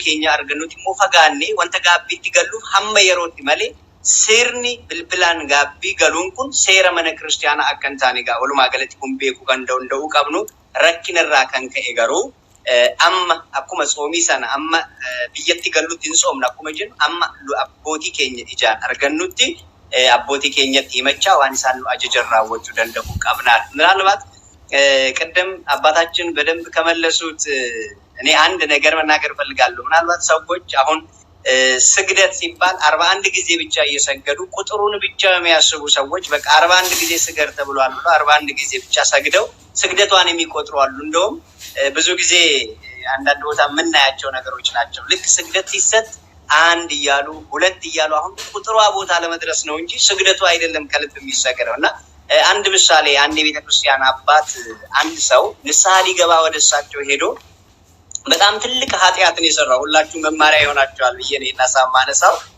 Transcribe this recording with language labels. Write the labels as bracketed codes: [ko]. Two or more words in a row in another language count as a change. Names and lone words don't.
[om] keenya argannuti immoo fagaannee wanta gaabbiitti galluuf hamma yerootti malee sirni bilbilaan gaabbii galuun kun seera mana kiristaanaa akka hin taane egaa walumaa galatti kun beekuu kan danda'uu qabnu rakkinarraa kan ka'e garuu amma akkuma soomii sana amma biyyatti gallutti hin soomna akkuma jennu amma abbootii keenya ijaan argannutti abbootii keenyatti himachaa waan isaan nu ajajan raawwachuu danda'u qabnaadha. [am] ምናልባት ቅድም አባታችን በደንብ ከመለሱት እኔ አንድ ነገር መናገር ፈልጋለሁ። ምናልባት ሰዎች አሁን ስግደት ሲባል 41 ጊዜ ብቻ እየሰገዱ ቁጥሩን ብቻ የሚያስቡ ሰዎች በቃ 41 ጊዜ ስገድ ተብሏል ብሎ 41 ጊዜ ብቻ ሰግደው ስግደቷን የሚቆጥሩ አሉ። እንደውም ብዙ ጊዜ አንዳንድ ቦታ የምናያቸው ነገሮች ናቸው። ልክ ስግደት ሲሰጥ 1 እያሉ 2 እያሉ አሁን ቁጥሯ ቦታ ለመድረስ ነው እንጂ ስግደቱ አይደለም ከልብ የሚሰገደው። እና አንድ ምሳሌ አንድ የቤተክርስቲያን አባት አንድ ሰው ንስሐ ሊገባ ወደ እሳቸው ሄዶ በጣም ትልቅ ኃጢአትን የሰራው ሁላችሁ መማሪያ ይሆናችኋል ብዬ ነው እናሳማነሳው።